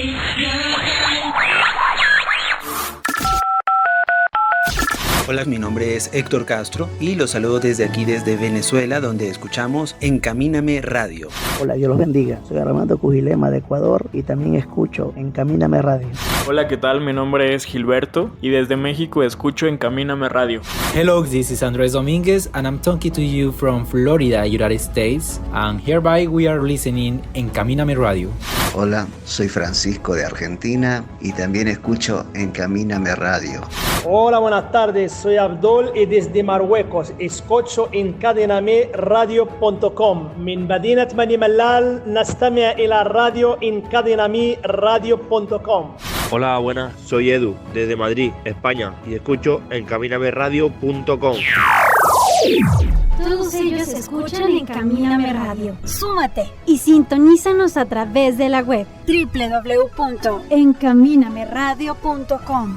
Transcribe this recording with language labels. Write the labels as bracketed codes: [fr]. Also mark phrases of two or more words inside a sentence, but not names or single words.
[es] Hola, mi nombre es Héctor Castro y los saludo desde aquí, desde Venezuela, donde escuchamos Encamíname Radio. Hola, Dios los bendiga. Soy Armando Cujilema de Ecuador y también escucho Encamíname Radio. Hola, ¿qué tal? Mi nombre es Gilberto y desde México escucho Encamíname Radio. [en] Hello, this is Andres Dominguez and I'm talking to you from Florida, United States, and hereby we are listening Encamíname Radio. [es] Hola, soy Francisco de Argentina y también escucho Encamíname Radio. Hola, buenas tardes, soy Abdul y desde Marruecos escucho encadenamiradio.com. [ar] من مدينة بني ملال نستمع إلى راديو encadenamiradio.com. [es] Hola, buenas, soy Edu desde Madrid, España y escucho encaminameradio.com. Todos ellos escuchan Encamíname Radio. Súmate y sintonízanos a través de la web www.encaminameradio.com.